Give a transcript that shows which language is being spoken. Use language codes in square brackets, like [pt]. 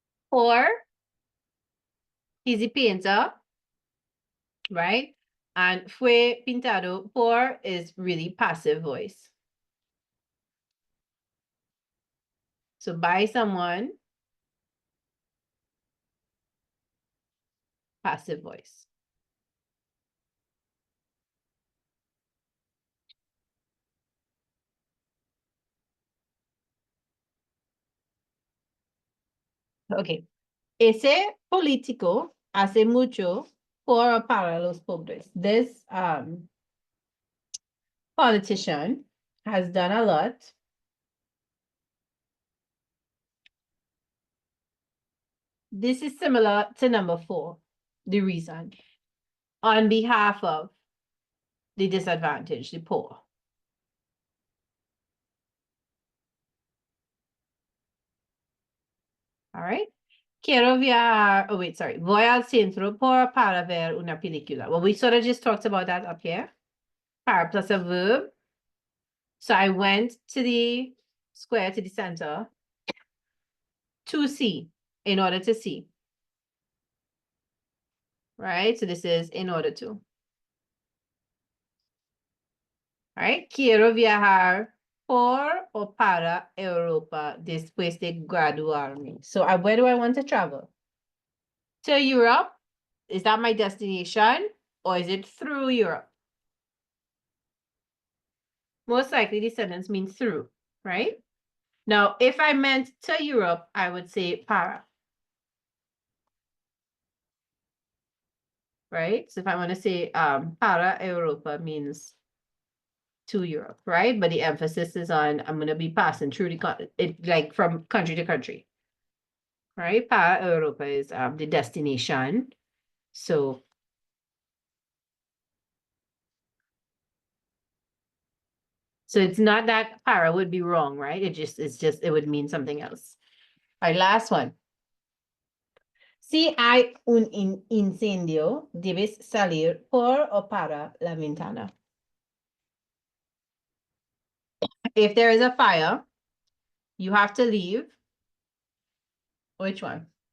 [en] Or he's a painter, right? And [es] fue pintado por [en] is really passive voice. So by someone, passive voice. Okay. [es] Ese político hace mucho por o para los pobres. [en] This politician has done a lot. This is similar to number 4, the reason. On behalf of the disadvantaged, the poor. All right. [es] Quiero viajar. [en] Oh, wait, sorry. [es] Voy al centro para ver una película. [en] Well, we sort of just talked about that up here. Para plus a verb. So I went to the square, to the center, to see, in order to see. Right? So this is in order to. All right. [es] Quiero viajar por o para Europa después de graduarme. [en] So where do I want to travel? To Europe. Is that my destination? Or is it through Europe? Most likely the sentence means through, right? Now, if I meant to Europe, I would say para. Right? So if I want to say [es] para Europa [en] means to Europe, right? But the emphasis is on I'm going to be passing through it like from country to country. Right? [es] Para Europa [en] is the destination. So it's not that para would be wrong, right? It would mean something else. All right, last one. [es] Si hay un incendio, debes salir por o para la ventana. [en] If there is a fire, you have to leave. Which one?